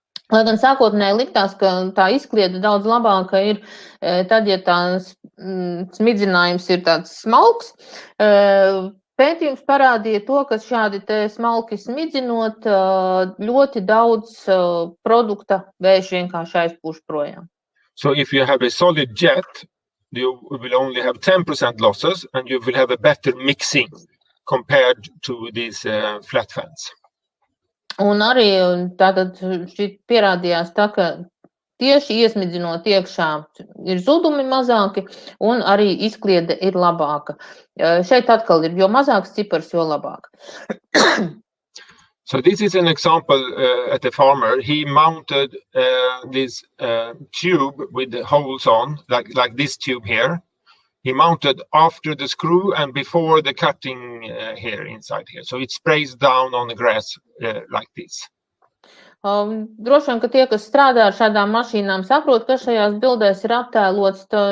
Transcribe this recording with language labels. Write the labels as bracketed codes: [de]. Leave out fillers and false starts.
[lv] Lai gan sākotnēji liktās, ka tā izkliede daudz labāka ir tad, ja tās smidzinājums ir tāds smalks. Pētījums parādīja to, ka šādi te smalki smidzinot ļoti daudz produkta vējš vienkārši aizpūš projām. [en] So if you have a solid jet, you will only have 10% losses, and you will have a better mixing compared to these flat fans. [lv] Un arī tātad šī pierādījās tā, ka tieši iesmidzinot iekšā ir zudumi mazāki, un arī izkliede ir labāka. Šeit atkal ir, jo mazāks cipars, jo labāk. [en] So this is an example at the farmer. He mounted this tube with the holes on, like this tube here. He mounted after the screw and before the cutting here inside here. So it sprays down on the grass like this. [lv] Droši vien, ka tie, kas strādā ar šādām mašīnām, saprot, ka šajās bildēs ir attēlots.